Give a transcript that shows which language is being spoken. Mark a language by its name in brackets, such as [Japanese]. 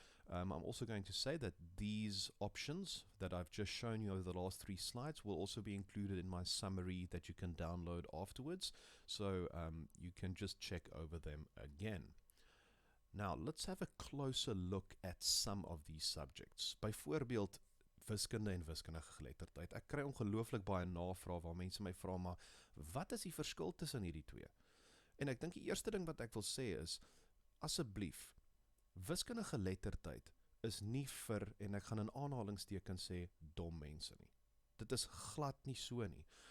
[English] I'm also going to say that these options that I've just shown you over the last 3 slides will also be included in my summary that you can download afterwards. So you can just check over them again. Now, let's have a closer look at some of these subjects. [Afrikaans] Byvoorbeeld, wiskunde en wiskundige geletterdheid. Ek kry ongelooflik baie navrae waar mense my vra, maar wat is die verskil tussen hierdie twee? En ek dink die eerste ding wat ek wil sê is, asseblief, wiskundige geletterdheid is nie vir, en ek gaan in aanhalingstekens sê, dom mense nie. Dit is glad nie so nie.